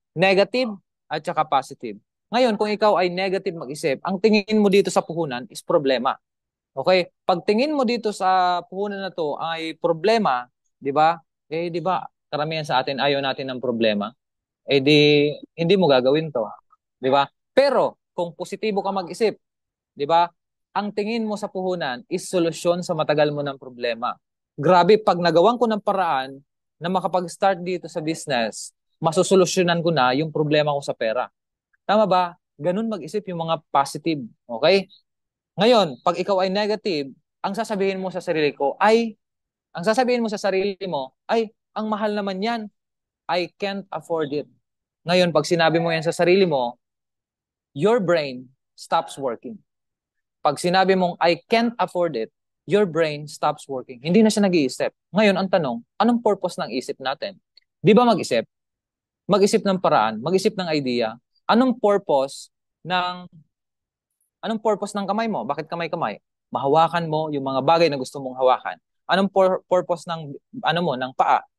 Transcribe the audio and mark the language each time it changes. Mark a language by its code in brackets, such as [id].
[tl] Negative at saka positive. Ngayon, kung ikaw ay negative mag-isip, ang tingin mo dito sa puhunan is problema. Okay? Pag tingin mo dito sa puhunan na to ay problema, 'di ba? Eh 'di ba, karamihan sa atin ayaw natin ng problema. Eh di hindi mo gagawin 'to, 'di ba? Pero kung positibo ka mag-isip, 'di ba? Ang tingin mo sa puhunan is solusyon sa matagal mo ng problema. Grabe, pag nagawan ko ng paraan na makapag-start dito sa business, masosolusyonan ko na yung problema ko sa pera. Tama ba? Ganun mag-isip yung mga positive. Okay? Ngayon, pag ikaw ay negative, ang sasabihin mo sa sarili ko ay, ang sasabihin mo sa sarili mo ay, ang mahal naman yan. [en] I can't afford it. [tl] Ngayon, pag sinabi mo yan sa sarili mo, [en] your brain stops working. [tl] Pag sinabi mong, [en] I can't afford it, your brain stops working. [tl] Hindi na siya nag-iisip. Ngayon, ang tanong, anong purpose ng isip natin? Di ba mag-isip? Mag-isip ng paraan, mag-isip ng idea. Anong purpose ng Anong purpose ng kamay mo? Bakit kamay-kamay? Mahawakan mo yung mga bagay na gusto mong hawakan. Anong purpose ng ng paa?